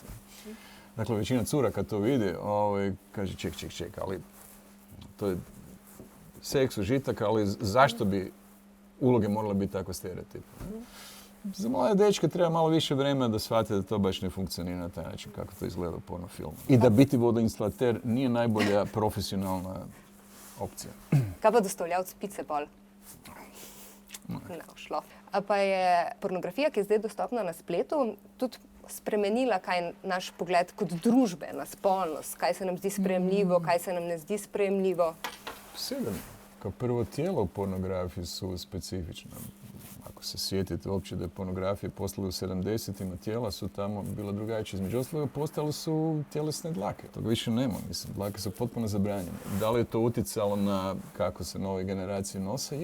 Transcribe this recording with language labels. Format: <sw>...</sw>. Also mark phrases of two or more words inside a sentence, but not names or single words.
<hr>Dakle, većina cura kad to vidi, kaže ček, ali to je seks užitak, ali zašto bi uloge morale biti tako stereotipne? Za mlade dečke treba malo više vremena da shvate da to baš ne funkcionira na taj način kako to izgleda u porno filmu. I da biti vodoinstalater nije najbolja profesionalna opcija.</hr> <sl>Kaj pa dostavljavc pice pol? Ne šlo. A pa je pornografija, ki je zdaj dostopna na spletu, tudi spremenila kaj naš pogled kot družbe na spolnost? Kaj se nam zdi sprejemljivo, kaj se nam ne zdi sprejemljivo?</sl> <hr>Sigurno. Kao prvo, tijela u pornografiji su specifična. Ako se sjetite uopće da je pornografija postala u 70-ima, tijela su tamo bila drugačija. Između ostaloga postale su tjelesne dlake. Toga više nema, mislim, dlake su potpuno zabranjene. Da li je to utjecalo na kako se nove generacije nose?</hr>